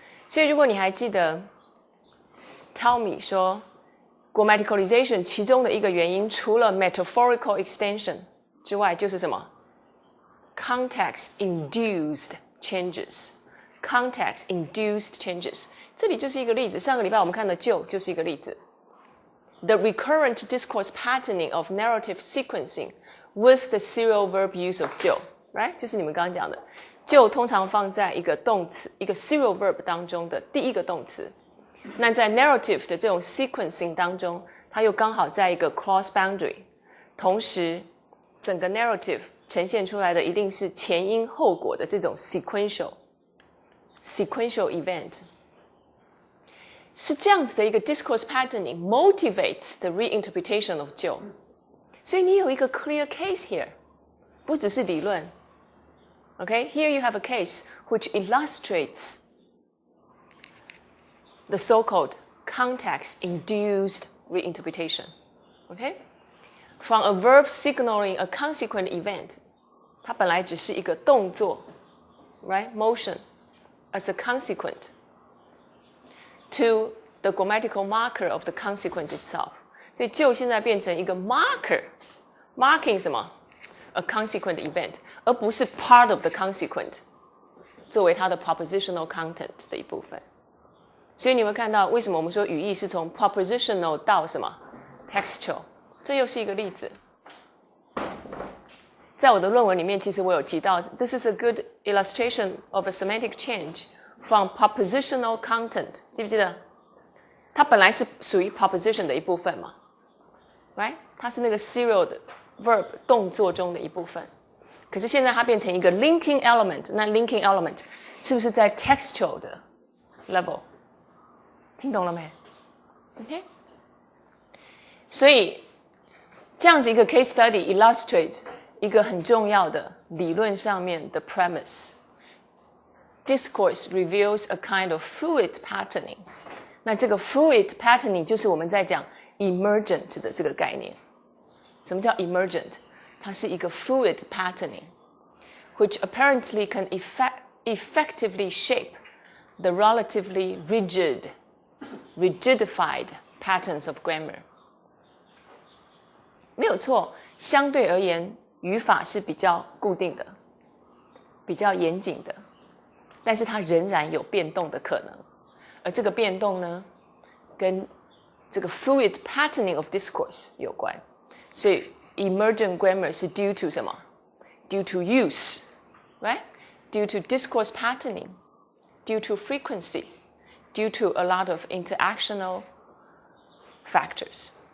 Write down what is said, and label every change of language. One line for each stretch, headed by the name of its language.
Chinese: 所以如果你还记得 Tommy 说 grammaticalization 其中的一个原因，除了 metaphorical extension 之外，就是什么 context-induced changes。context-induced changes 这里就是一个例子，上个礼拜我们看的就是一个例子。
English: The recurrent discourse patterning of narrative sequencing with the serial verb use of 就 right?
Chinese: 就是你们刚刚讲的就通常放在一个动词一个 serial verb 当中的第一个动词，那在 narrative 的这种 sequencing 当中，它又刚好在一个 cross boundary， 同时整个 narrative 呈现出来的一定是前因后果的这种 sequential event，是这样子的一个
English: discourse patterning motivates the reinterpretation of
Chinese: 就，所以你有一个
English: clear case here，
Chinese: 不只是理论。
English: Okay, here you have a case which illustrates the so-called context-induced reinterpretation. Okay? From a verb signaling a consequent event,
Chinese: 它本来只是一个动作
English: right? Motion as a consequent to the grammatical marker of the consequent itself.
Chinese: 所以就现在变成一个 marker, marking 什么？
English: A consequent event,
Chinese: 而不是
English: part of the consequent
Chinese: 作为它的
English: propositional content
Chinese: 的一部分。所以你会看到为什么我们说语义是从 propositional 到什么 textual， 这又是一个例子。在我的论文里面，其实我有提到
English: this is a good illustration of a semantic change from propositional content，
Chinese: 记不记得？它本来是属于 proposition 的一部分嘛 right？它是那个 serial 的 verb 动作中的一部分，可是现在它变成一个 linking element， 那 linking element 是不是在 textual 的 level？听懂了没 ？OK， 所以这样子一个 case study illustrate 一个很重要的理论上面的 premise。
English: Discourse reveals a kind of fluid patterning。
Chinese: 那这个 fluid patterning 就是我们在讲 emergent 的这个概念。什么叫 emergent？ 它是一个 fluid patterning。
English: which apparently can effectively shape the relatively rigidified patterns of grammar.
Chinese: 没有错，相对而言，语法是比较固定的，比较严谨的，但是它仍然有变动的可能。而这个变动呢，跟这个
English: fluid patterning of discourse
Chinese: 有关。所以 emergent grammar 是 due to 什么？
English: Due to use, right? Due to discourse patterning, due to frequency, due to a lot of interactional factors.